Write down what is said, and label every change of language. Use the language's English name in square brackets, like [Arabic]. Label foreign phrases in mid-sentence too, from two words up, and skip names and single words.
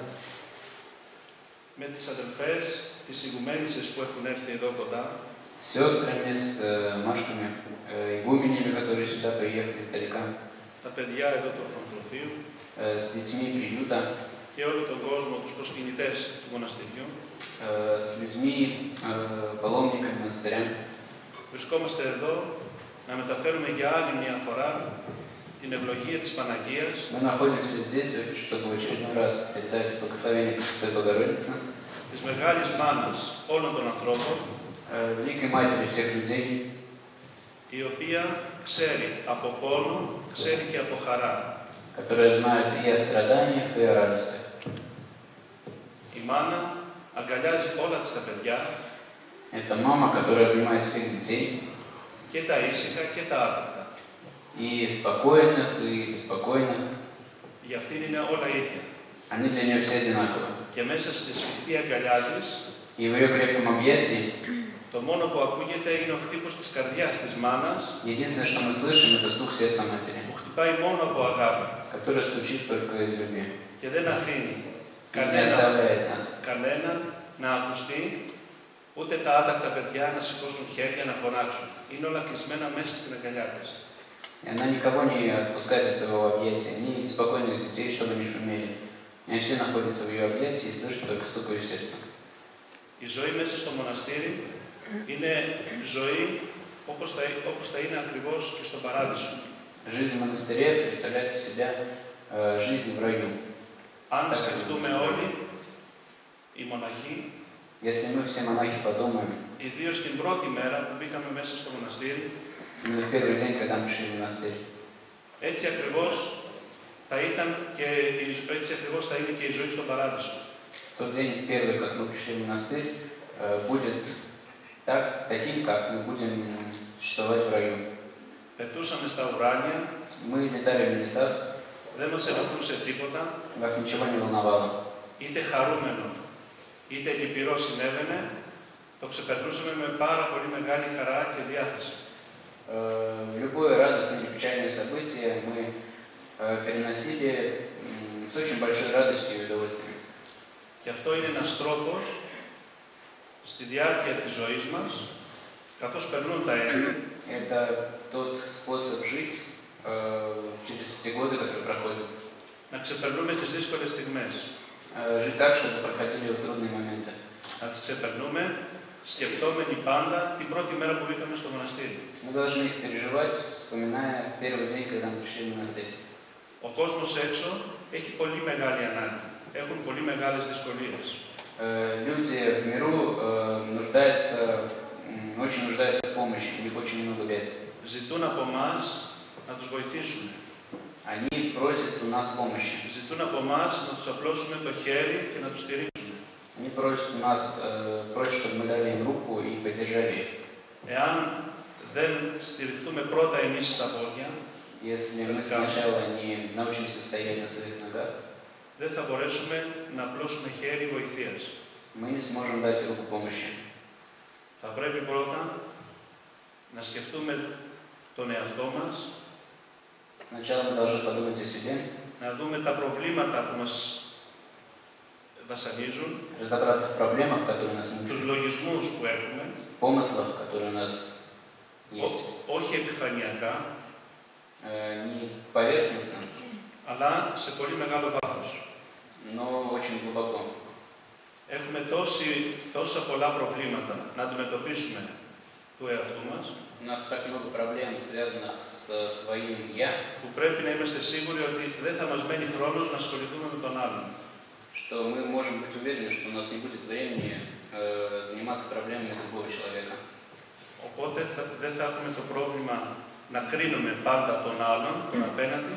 [Russian] С сестрами, с Машками, игуменями, которые сюда приехали издалека, с детьми приюта, с людьми, паломниками монастыря. [Greek] Βρισκόμαστε εδώ να μεταφέρουμε για άλλη μια φορά την ευλογία της Παναγίας. [Russian] Мы находимся здесь, чтобы в очередной раз передать благословение Пресвятой Богородицы, [Greek] της μεγάλης μάνας όλων των ανθρώπων, [Russian] великой матери всех людей, [Greek] η οποία ξέρει από πόνο, ξέρει και από χαρά. [Russian] которая знает и о страданиях, и о радости. [Greek] Η μάνα αγκαλιάζει όλα της τα παιδιά. [Russian] Это мама, которая обнимает всех детей. [Greek] Και τα ήσυχα και τα άτακτα. [Russian] И и спокойных, и беспокойных. [Greek] Για αυτήν είναι όλα ίδια. [Russian] Они для нее все одинаковы. [Greek] Και μέσα στη σφιχτή αγκαλιά της, [Russian] И в ее крепком объятии [Greek] το μόνο που ακούγεται είναι ο χτύπος της καρδιάς της μάνας, [Russian] единственное, что мы слышим, это стук сердца матери, [Greek] που χτυπάει μόνο από αγάπη [Russian] который стучит только из любви. [Greek] και δεν αφήνει [Russian] И не оставляет нас. [Greek] κανέναν να ακουστεί, ούτε τα άτακτα παιδιά να σηκώσουν χέρια να φωνάξουν. Είναι όλα κλεισμένα μέσα στην αγκαλιά της. [Russian] И она никого не отпускает из своего объятия, ни беспокойных детей, чтобы не шумели. Они все находятся в ее объятии и слышат только стук ее сердца. [Greek] Η ζωή μέσα στο μοναστήρι είναι ζωή όπως θα είναι ακριβώς και στον παράδεισο. [Russian] Жизнь в монастыре представляет из себя жизнь в раю. [Greek] Αν σκεφτούμε όλοι, οι μοναχοί, [Russian] Если мы все монахи подумаем, [Greek] ιδίως την πρώτη μέρα που μπήκαμε μέσα στο μοναστήρι, [Russian] в первый день, когда мы шли в монастырь, [Greek] έτσι ακριβώς θα είναι και η ζωή στον παράδεισο. [Russian] тот день первый, как мы пришли в монастырь, будет таким, как мы будем существовать в раю. [Greek] Πετούσαμε στα ουράνια, [Russian] Мы летали в небесах, [Greek] δεν μας ενοχλούσε τίποτα, [Russian] вас ничего не волновало. [Greek] είτε χαρούμενο, είτε λυπηρό συνέβαινε, το ξεπερνούσαμε με πάρα πολύ μεγάλη χαρά και διάθεση. [Russian] Любое радостное или печальное событие мы переносили с очень большой радостью и удовольствием. [Greek] Και αυτό είναι ένας τρόπος στη διάρκεια της ζωής μας, καθώς περνούν τα έτη, [Russian] Это тот способ жить через те годы, которые проходят. [Greek] να ξεπερνούμε τις δύσκολες στιγμές. [Russian] Жить так, чтобы проходили трудные моменты. [Greek] Να τις ξεπερνούμε σκεπτόμενοι πάντα την πρώτη μέρα που μπήκαμε στο μοναστήρι. [Russian] Мы должны их переживать, вспоминая первый день, когда мы пришли в монастырь. [Greek] Ο κόσμος έξω έχει πολύ μεγάλη ανάγκη. Έχουν πολύ μεγάλες δυσκολίες. [Russian] Люди в миру очень нуждаются в помощи, у них очень много бед. [Greek] Ζητούν από εμάς να τους βοηθήσουμε. [Russian] Они просят у нас помощи. [Greek] Ζητούν από εμάς να τους απλώσουμε το χέρι και να τους στηρίξουμε. [Russian] Они просят у нас, чтобы мы дали им руку и поддержали их. [Greek] Εάν δεν στηριχθούμε πρώτα εμείς στα πόδια, [Russian] Если мы сначала не научимся стоять на своих ногах, [Greek] δεν θα μπορέσουμε να απλώσουμε χέρι βοηθείας. [Russian] мы не сможем дать руку помощи. [Greek] Θα πρέπει πρώτα να σκεφτούμε τον εαυτό μας, [Russian] Сначала мы должны подумать о себе, [Greek] να δούμε τα προβλήματα που μας βασανίζουν, [Russian] разобраться в проблемах, которые нас [Greek] τους [Russian] мучают, [Greek] λογισμούς που έχουμε, [Russian] помыслах, которые у нас есть, [Greek] όχι επιφανειακά, [Russian] не поверхностно, [Greek] αλλά σε πολύ μεγάλο βάθος. [Russian] но очень глубоко. [Greek] Έχουμε τόσα πολλά προβλήματα να αντιμετωπίσουμε του εαυτού μας, [Russian] У нас так много проблем, связанных со своим «я», [Greek] που πρέπει να είμαστε σίγουροι ότι δεν θα μας μένει χρόνος να ασχοληθούμε με τον άλλον. [Russian] что мы можем быть уверены, что у нас не будет времени заниматься проблемами другого человека. [Greek] Οπότε δεν θα έχουμε το πρόβλημα να κρίνουμε πάντα τον άλλον, τον απέναντι,